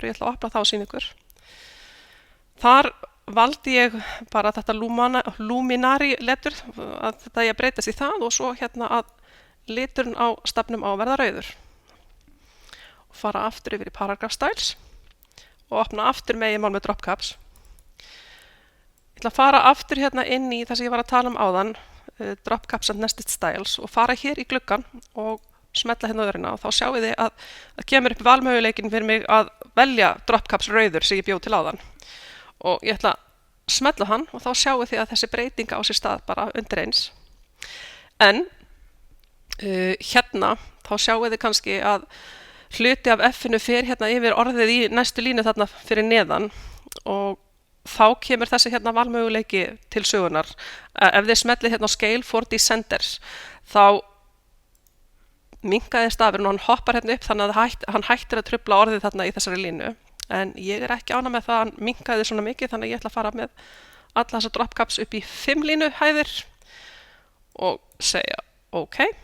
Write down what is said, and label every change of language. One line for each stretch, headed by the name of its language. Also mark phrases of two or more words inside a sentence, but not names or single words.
Icelandic: Ég ætla að opna það og sýna ykkur. Þar valdi ég bara þetta luminary letur, að þetta ég breytast í það og svo hérna að liturinn á stafnum á að verða rauður. Og fara aftur yfir í
English: paragraph styles
Icelandic: og opna aftur meginmál með
English: drop caps.
Icelandic: Ég ætla að fara aftur hérna inn í það sem ég var að tala áðan,
English: drop caps and nested styles
Icelandic: og fara hér í gluggan og smetla hérna öðruna og þá sjáu þið að það kemur upp valmöguleikin fyrir mig að velja
English: drop caps
Icelandic: rauður sem ég bjó til áðan og ég ætla að smetla hann og þá sjáu þið að þessi breytinga á sér stað bara undir eins. En hérna þá sjáu þið kannski að hluti af F-inu fer hérna yfir orðið í næstu línu þarna fyrir neðan og þá kemur þessi hérna valmöguleiki til sögunar. Ef þið smellið hérna á
English: scale for descenders
Icelandic: þá minnkaði stafurinn og hann hoppar hérna upp þannig að hann hættir að trufla orðið þarna í þessari línu. En ég er ekki ánægð með það að hann minnkaði svona mikið þannig að ég ætla að fara með alla þessa
English: drop caps
Icelandic: upp í 5 línuhæðir og segja OK.